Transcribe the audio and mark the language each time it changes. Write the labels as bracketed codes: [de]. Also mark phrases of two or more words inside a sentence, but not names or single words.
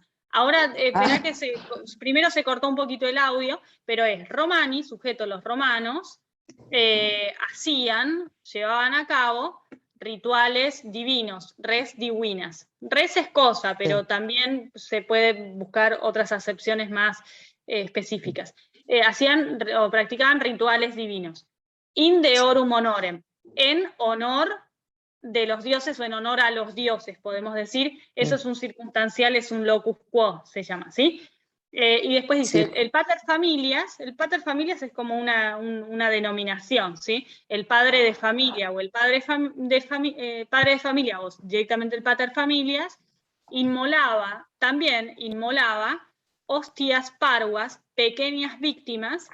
[es] Ahora, esperá que primero se cortó un poquito el audio, pero es Romani, sujeto los romanos, llevaban a cabo rituales divinos, [la] res divinas. [es] Res es cosa, pero también se puede buscar otras acepciones más específicas. Hacían o practicaban rituales divinos. [la] In deorum honorem, [es] en honor de los dioses o en honor a los dioses, podemos decir. Eso es un circunstancial, es un [la] locus quo, [es] se llama, ¿sí? Y después dice, Sí. el [la] pater familias [es] es como una denominación, ¿sí? El padre de familia o el padre de familia o directamente el [la] pater familias [es] también inmolaba [la] hostias parvas, [es] pequeñas víctimas.